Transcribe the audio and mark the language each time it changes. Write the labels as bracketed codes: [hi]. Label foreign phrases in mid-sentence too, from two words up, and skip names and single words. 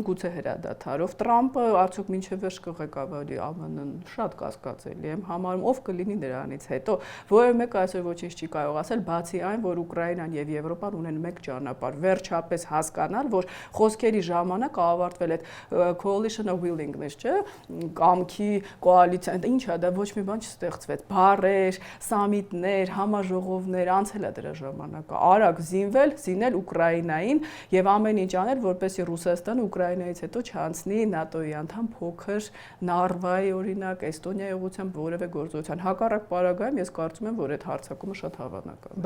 [hy] գուցե հրադադարով, Տրամպը արդյոք մինչև վերջ կղեկավարի ԱՄՆ-ն շատ կասկածելի եմ համարում, ով կլինի նրանից հետո, որևէ մեկը այսօր ոչինչ չի կարող ասել, բացի այն, որ Ուկրաինան եւ Եվրոպան ունեն մեկ ճանապարհ, վերջապես հասկանալ, որ խոսքերի ժամանակ ավարտվել է [en] coalition of willingness, [hy] չէ՞, կամքի կոալիցիա, ինչ է դա, ոչ մի բան չստեղծվեց, բառեր, սամիտներ, համաժողովներ, անցել է դրա ժամանակը, արագ զինել Ուկրաինային եւ ամեն ինչ անել, որպեսզի Ռուսաստանը Ուկրաինայից հետո չանցնի ՆԱՏՕ-ի անդամ փոքր Նարվայի օրինակ, Էստոնիայի ուղղությամբ որևէ գործողության։ Հակառակ պարագայում ես կարծում եմ, որ այդ հարձակումը շատ հավանական է։